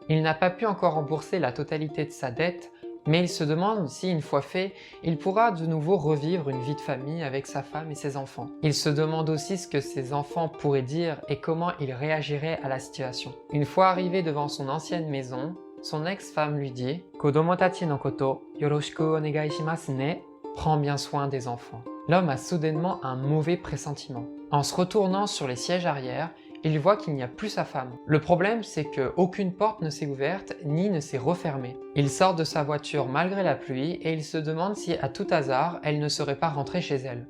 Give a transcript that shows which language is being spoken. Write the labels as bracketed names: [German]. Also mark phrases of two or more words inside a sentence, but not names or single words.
[French] Il n'a pas pu encore rembourser la totalité de sa dette, mais il se demande si, une fois fait, il pourra de nouveau revivre une vie de famille avec sa femme et ses enfants. Il se demande aussi ce que ses enfants pourraient dire et comment ils réagiraient à la situation. Une fois arrivé devant son ancienne maison, son ex-femme lui dit « [Japanese] 子供たちのことよろしくお願いしますね ». [French] Prends bien soin des enfants. L'homme a soudainement un mauvais pressentiment. En se retournant sur les sièges arrière, il voit qu'il n'y a plus sa femme. Le problème, c'est qu'aucune porte ne s'est ouverte ni ne s'est refermée. Il sort de sa voiture malgré la pluie et il se demande si, à tout hasard, elle ne serait pas rentrée chez elle.